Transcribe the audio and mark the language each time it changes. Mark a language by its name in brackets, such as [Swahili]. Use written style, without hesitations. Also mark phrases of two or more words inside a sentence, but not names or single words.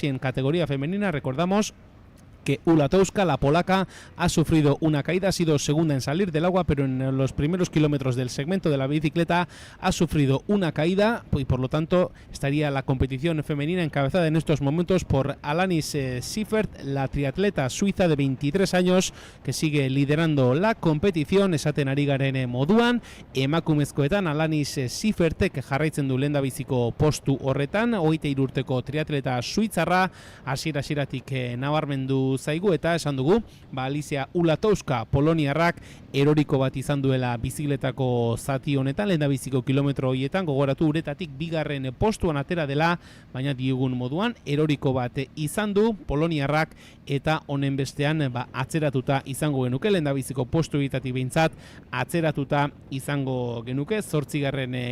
[Spanish] Y en categoría femenina recordamos que Ulatowska, la polaca, ha sufrido una caída, ha sido segunda en salir del agua, pero en los primeros kilómetros del segmento de la bicicleta ha sufrido una caída y por lo tanto estaría la competición femenina encabezada en estos momentos por Alanis Siffert, la triatleta suiza de 23 años que sigue liderando la competición. [Basque] Esaten ari garen moduan, emakumezkoetan Alanis Siffertek jarraitzen du lehendabiziko postu horretan, 23 urteko triatleta suitzarra hasieratik nabarmendu zaigu, eta esan dugu, Alicia Ulatowska poloniarrak eroriko bat izan duela bizikletako zati honetan, lehendabiziko kilometro horietan, gogoratu uretatik bigarren postuan atera dela, baina diogun moduan eroriko bat izan du poloniarrak, eta honen bestean atzeratuta izango genuke, lehendabiziko postu horietatik behintzat atzeratuta izango genuke, 8.